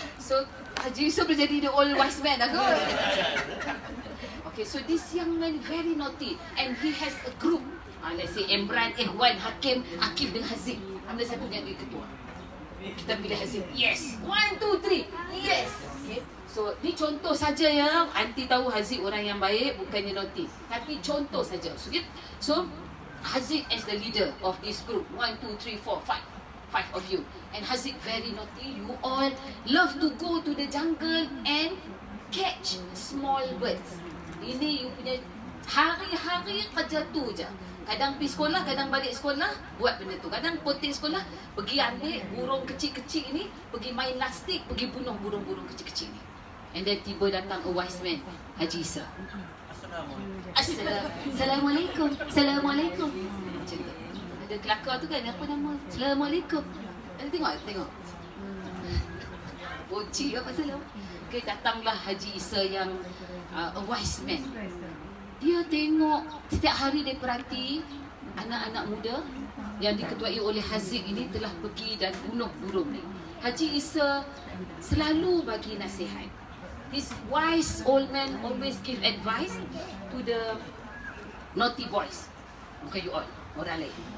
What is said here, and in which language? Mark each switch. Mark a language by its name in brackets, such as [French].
[English] So Haji Yusuf [Malay] boleh jadi [English] the old wise man lah kot. Okay, so this young man very naughty, and he has a group. Let's say Imran, Ehwan, Hakim, Akif dan Haziq. [Malay] Mana satu yang dia ketua? Kita pilih Haziq. Yes. 1, 2, 3. Yes. Okay. So ni contoh saja ya. Aunty tahu Haziq orang yang baik, bukannya naughty. Tapi contoh saja. [English] So Haziq as the leader of this group. 1, 2, 3, 4, 5. 5 of you. And Haziq very naughty. You all love to go to the jungle and catch small birds. [Malay] Ini you punya hari-hari kerja tu je. Kadang pergi sekolah, kadang balik sekolah, buat benda tu. Kadang poting sekolah, pergi ambil burung kecil-kecil ni, pergi main lastik, pergi bunuh burung-burung kecil-kecil ni. [English] And then [Malay] tiba datang [English] a wise man, Haji Isa. Assalamualaikum. Assalamualaikum. Macam tu. [Malay] Ada kelakar tu kan, apa nama? Assalamualaikum. Tengok. Boci apa salah? Okay, datanglah Haji Isa yang [English] a wise man. [Malay] Dia tengok, setiap hari dia perhati anak-anak muda yang diketuai oleh Haziq ini telah pergi dan bunuh burung ni. Haji Isa selalu bagi nasihat. [English] This wise old man always give advice to the naughty boys. [Malay] Bukan you all, orang lain.